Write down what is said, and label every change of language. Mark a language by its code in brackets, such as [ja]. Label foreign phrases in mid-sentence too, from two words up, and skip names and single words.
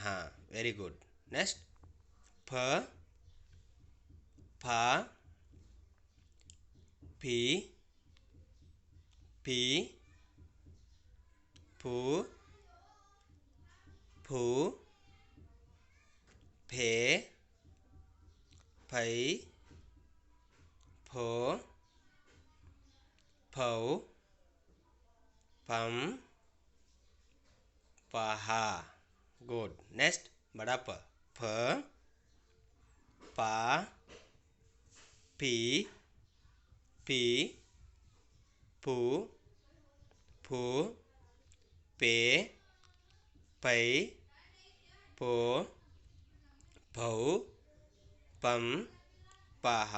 [en] very good. next [kn] ಫ, ಫ, ಪಿ, ಪಿ, ಫು, ಫು, ಫೆ, ಫೈ, ಫೋ, ಫೌ, ಪಂ, ಪಹ. [hi] गुड. नेक्स्ट बड़ा प, फ, पा, पी, पी, पू, फू, पे, पै, पो, भौ, पम, पाहा.